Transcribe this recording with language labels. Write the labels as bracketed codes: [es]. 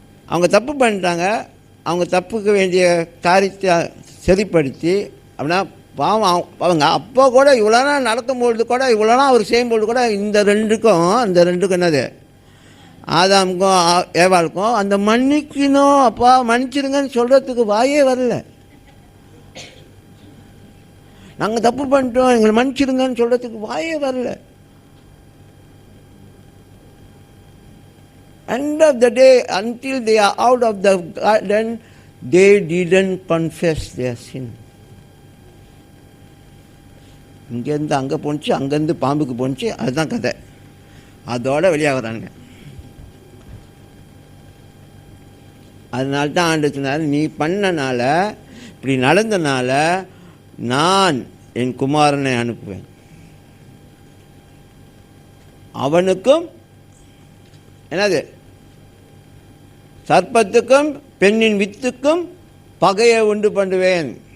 [ta] அவங்க தப்பு பண்ணிட்டாங்க, அவங்க தப்புக்கு வேண்டிய காரியத்தை சரிப்படுத்தி, அப்படின்னா பாவம் அவங்க அப்போ கூட இவ்வளோ நாள் நடக்கும்பொழுது கூட, இவ்வளோ நாள் அவர் செய்யும்பொழுது கூட அந்த ரெண்டுக்கும் என்னது, ஆதாமுக்கும் ஏவாளுக்கும் அந்த மன்னிக்கணும், அப்பா மன்னிச்சிருங்கன்னு சொல்கிறதுக்கு வாயே வரல. நாங்கள் தப்பு பண்ணிட்டோம், எங்களை மன்னிச்சிருங்கன்னு சொல்கிறதுக்கு வாயே வரல. [en] End of the day, until they are out of the garden, they didn't confess their sin. [ta] இங்கேருந்து அங்கே போணுச்சு, அங்கேருந்து பாம்புக்கு போணுச்சு, அதுதான் கதை. அதோட வெளியாகிறாங்க. அதனால தான் ஆண்டவர் சொன்னார், நீ பண்ணனால, இப்படி நடந்தனால நான் என் குமாரனை அனுப்புவேன், அவனுக்கும் என்னது, சர்ப்பத்துக்கும் பெண்ணின் வித்துக்கும் பகையை உண்டு பண்ணுவேன்.